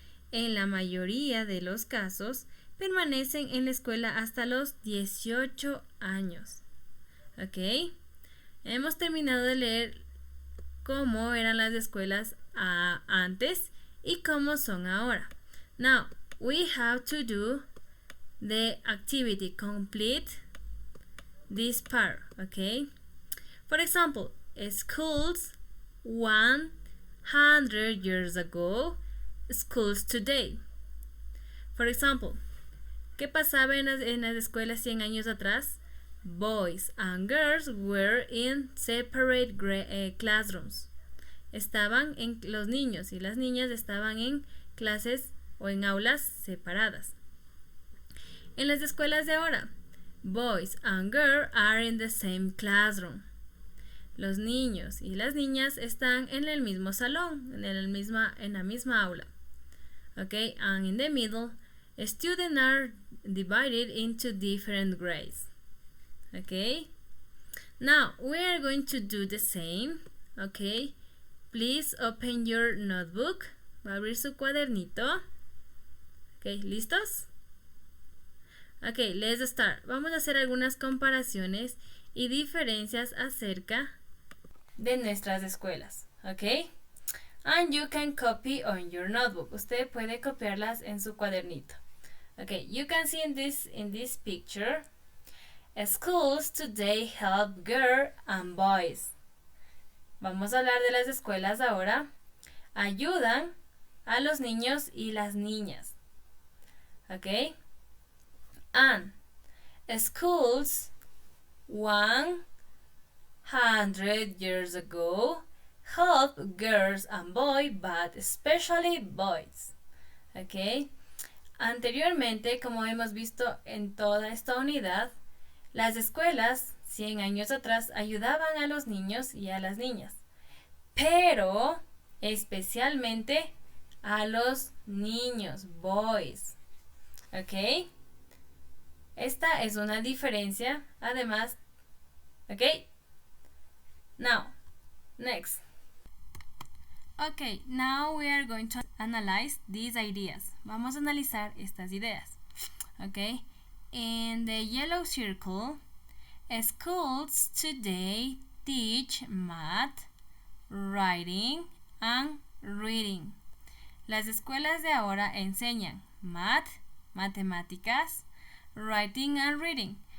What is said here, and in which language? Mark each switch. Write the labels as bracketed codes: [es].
[es] En la mayoría de los casos, permanecen en la escuela hasta los 18 años. ¿Ok? Hemos terminado de leer cómo eran las escuelas antes y cómo son ahora. [en] Now, we have to do the activity, complete this part, okay? For example, schools 100 years ago, schools today. For example, [es] ¿qué pasaba en las escuelas 100 años atrás? [en] Boys and girls were in separate classrooms. [es] Los niños y las niñas estaban en clases o en aulas separadas. En las escuelas de ahora, [en] boys and girls are in the same classroom. [es] Los niños y las niñas están en el mismo salón, en la misma aula. [en] Okay, and in the middle, students are divided into different grades. Okay, now we are going to do the same. Okay, please open your notebook. [es] Va a abrir su cuadernito. Okay, ¿listos? [en] Okay, let's start. [es] Vamos a hacer algunas comparaciones y diferencias acerca de nuestras escuelas. [en] Okay, and you can copy on your notebook. [es] Usted puede copiarlas en su cuadernito. [en] Okay, you can see in this picture, schools today help girls and boys. [es] Vamos a hablar de las escuelas ahora. Ayudan a los niños y las niñas. [en] Okay, and schools 100 years ago help girls and boys, but especially boys. Okay. [es] Anteriormente, como hemos visto en toda esta unidad, las escuelas 100 años atrás ayudaban a los niños y a las niñas, pero especialmente a los niños, boys. ¿Ok? Esta es una diferencia, además. [en] ¿Ok? Now, next. Okay, now we are going to analyze these ideas. [es] Vamos a analizar estas ideas. [en] Okay, in the yellow circle, schools today teach math, writing, and reading. [es] Las escuelas de ahora enseñan math, matemáticas, [en] writing and reading.